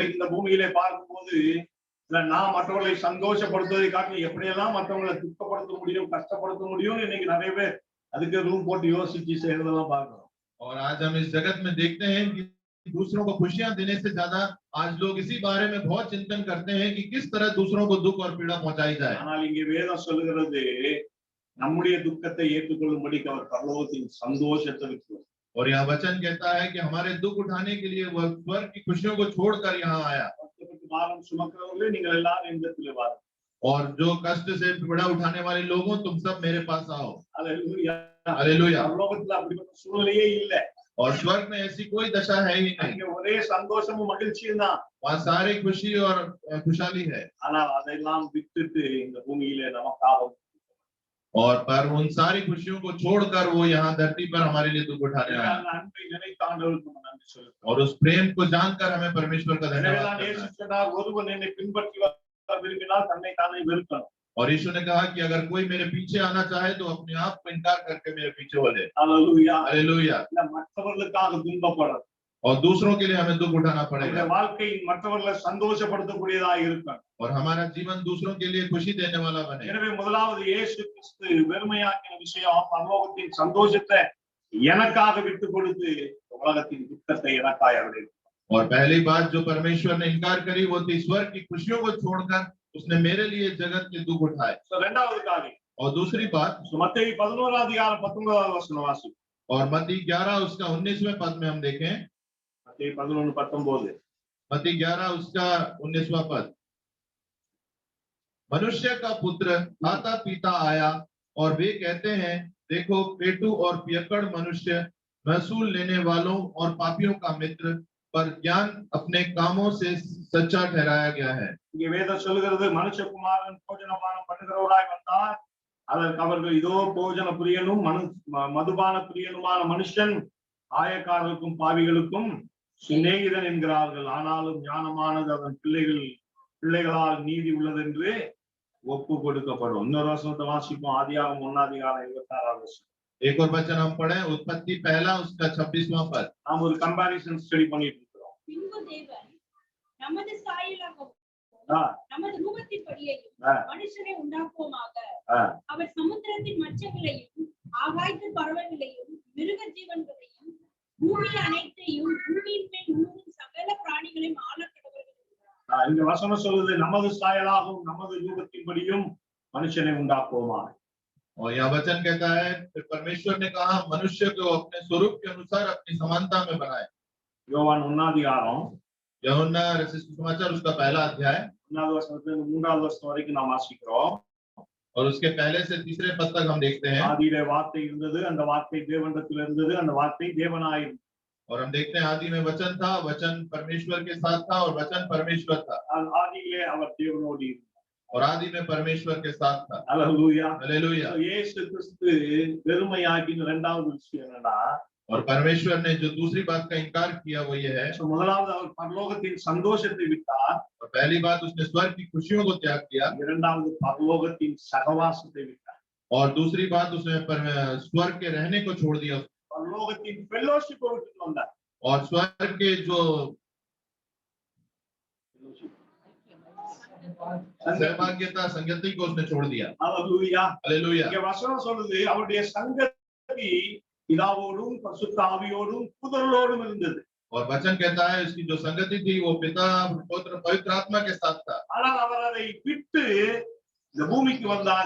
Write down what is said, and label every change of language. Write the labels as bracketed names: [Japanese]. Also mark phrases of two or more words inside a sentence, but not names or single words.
[Tamil] இன்றைக்கு இந்த பூமியிலே பார்க்கும்போது நான் மற்றவர்களை சந்தோஷப்படுத்துவதை காட்டிலும் எப்படியெல்லாம் மற்றவங்களை துக்கப்படுத்த முடியும், கஷ்டப்படுத்த முடியும்னு இன்னைக்கு நிறைய பேர் அதுக்கு ரூம் போட்டு யோசிச்சு செய்யறதெல்லாம் பார்க்கிறோம். [Hindi] और आज हम इस जगत में देखते हैं कि दूसरों को खुशियां देने से ज्यादा आज लोग इसी बारे में बहुत चिंतन करते हैं कि किस तरह दूसरों को दुख और पीड़ा पहुंचाई जाए। [Tamil] ஆனால் இங்கே வேதம் சொல்லுகிறது நம்முடைய துக்கத்தை ஏற்றுக்கொள்ளும்படிக்கு அவர் பரலோகத்தின் சந்தோஷத்தை விட்டு [Hindi] और यहाँ वचन कहता है कि हमारे दुख उठाने के लिए वह स्वर्ग की खुशियों को छोड़कर यहाँ आया। [Tamil] பாரம் சுமக்கிறவர்களே நீங்கள் எல்லாரும் என்னிடத்திலே வாருங்கள். [Hindi] और जो कष्ट से पीड़ा उठाने वाले लोगों तुम सब मेरे पास आओ। [Tamil] அல்லேலூயா [Hindi] हालेलुया। [Tamil] பரலோகத்துல அப்படிப்பட்ட சூழ்நிலையே இல்லை. [Hindi] और स्वर्ग में ऐसी कोई दशा है ही नहीं। [Tamil] அங்கே ஒரே சந்தோஷமும் மகிழ்ச்சியும் தான். [Hindi] वहाँ सारी खुशी और खुशहाली है। [Tamil] ஆனால் அதையெல்லாம் விட்டுட்டு இந்த பூமியிலே நமக்காக [Hindi] और पर उन सारी खुशियों को छोड़कर वो यहाँ धरती पर हमारे लिए दुख उठाने आया। [Tamil] அந்த அன்பை நினைத்த ஆண்டவருக்கு நம்ம நன்றி சொல்லுகிறோம். [Hindi] और उस प्रेम को जानकर हमें परमेश्वर का धन्यवाद [Tamil] எனவேதான் [Hindi] करना [Tamil] இயேசு [Hindi] है। [Tamil] சொன்னார், ஒருவன் என்னை பின்பற்றி வர விரும்பினால் தன்னை தானே வெறுக்கணும். [Hindi] और यीशु ने कहा कि अगर कोई मेरे पीछे आना चाहे तो अपने आप को इनकार करके मेरे पीछे हो ले। [Tamil] அல்லேலூயா. [Hindi] हालेलुया। [Tamil] இல்ல மற்றவர்களுக்காக துன்பப்படணும். [Hindi] और दूसरों के लिए हमें दुख उठाना [Tamil] நம்முடைய [Hindi] पड़ेगा। [Tamil] வாழ்க்கை மற்றவர்களை சந்தோஷப்படுத்தக்கூடியதாக இருக்கணும். [Hindi] और हमारा जीवन दूसरों के लिए खुशी देने वाला बने। [Tamil] எனவே முதலாவது இயேசு கிறிஸ்து வெறுமையாக்கின விஷயம் பரலோகத்தின் சந்தோஷத்தை எனக்காக விட்டு கொடுத்து உலகத்தின் துக்கத்தை எனக்காய் அவர் எடுத்தார். [Hindi] और पहली बात जो परमेश्वर ने इनकार करी वो थी स्वर्ग की खुशियों को छोड़कर उसने मेरे लिए जगत के दुख उठाए। [Tamil] இரண்டாவது காரியம் [Hindi] और दूसरी बात [Tamil] மத்தேயு 11:19 வசனம் வாசி. [Hindi] और मत्ती 11 उसका 19वें पद में हम देखें। [Tamil] மத்தேயு 11:19 [Hindi] मत्ती 11 उसका 19वां पद। मनुष्य का पुत्र खाता पीता आया और वे कहते हैं देखो पेटू और पियक्कड़ मनुष्य महसूल लेने वालों और पापियों का मित्र, पर ज्ञान अपने कामों से सच्चा ठहराया गया है। [Tamil] இங்கே வேதம் சொல்லுகிறது மனுஷகுமாரன் போஜனபானம் பண்ணுகிறவராய் வந்தார், அதற்கு அவர்கள் இதோ போஜன பிரியனும் மதுபான பிரியனுமான மனுஷன் ஆயக்காரருக்கும் பாவிகளுக்கும் சிநேகிதன் என்கிறார்கள், ஆனாலும் ஞானமானது அதன் பிள்ளைகளால் நீதி உள்ளது என்று ஒப்பு கொடுக்கப்படும். இன்னொரு வசனத்தை வாசிப்போம். ஆதியாகமம் 1:26. [Hindi] एक और वचन हम पढ़े उत्पत्ति 1 उसका 26वां पद। [Tamil] நாம் ஒரு [English] comparison study [Tamil] பண்ணிட்டு இருக்கிறோம். பின்பு தேவன் நமது சாயலாகவும் நமது ரூபத்தின்படியையும் மனுஷனை உண்டாக்குவோமாக. அவர் சமுத்திரத்தின் மச்சங்களையும் ஆகாயத்தின் பறவைகளையும் மிருக ஜீவன்களையும் பூமி அனைத்தையும் பூமியின் மேல் ஊறும் சகல பிராணிகளையும் ஆளக்கடவர்கள். இந்த வசனம் சொல்லுது நமது சாயலாகவும் நமது ரூபத்தின்படியும் மனுஷனை உண்டாக்குவோமாக. [Hindi] और यह वचन कहता है परमेश्वर ने कहा मनुष्य को अपने स्वरूप के अनुसार अपनी समानता में बनाए। [Tamil] யோவான் 1:6 [Hindi] यूहन्ना रचित सुसमाचार उसका 1 अध्याय [Tamil] 1வது வசனத்திலிருந்து 3வது வசனம் வரைக்கும் நாம் வாசிக்கிறோம். [Hindi] और उसके पहले से 3 पद तक हम देखते हैं। [Tamil] ஆதியிலே வார்த்தை இருந்தது, அந்த வார்த்தை தேவனிடத்தில் இருந்தது, அந்த வார்த்தை தேவனாயிருந்தது. [Hindi] और हम देखते हैं आदि में वचन था, वचन परमेश्वर के साथ था और वचन परमेश्वर था। [Tamil] ஆதியிலே அவர் தேவனோடு இருந்தார். [Hindi] और आदि में परमेश्वर के साथ था। [Tamil] அல்லேலூயா. [Hindi] हालेलुया। [Tamil] இயேசு கிறிஸ்து வெறுமையாக்கின இரண்டாவது விஷயம் என்னன்னா, [Hindi] और परमेश्वर ने जो दूसरी बात का इनकार किया वो ये है, [Tamil] முதலாவது அவர் பரலோகத்தின் சந்தோஷத்தை விட்டார், [Hindi] और पहली बात उसने स्वर्ग की खुशियों को त्याग किया, [Tamil] இரண்டாவது பரலோகத்தின் சகவாசத்தை விட்டார். [Hindi] और दूसरी बात उसने स्वर्ग के रहने को छोड़ दिया, [Tamil] பரலோகத்தின் ஃபெல்லோஷிப்பை விட்டு வந்தார். [Hindi] और स्वर्ग के जो सहभाग्यता संगति को उसने छोड़ दिया। [Tamil] அல்லேலூயா. [Hindi] हालेलुया। [Tamil] இங்க வசனம் சொல்லுது அவருடைய சங்கதி பிதாவோடும் பரிசுத்த ஆவியோடும் புதரோடும் இருந்தது. [Hindi] और वचन कहता है इसकी जो संगति थी वो पिता पुत्र पवित्र आत्मा के साथ था। [Tamil] ஆனால் அவர் அதை விட்டு இந்த பூமிக்கு வந்தார்.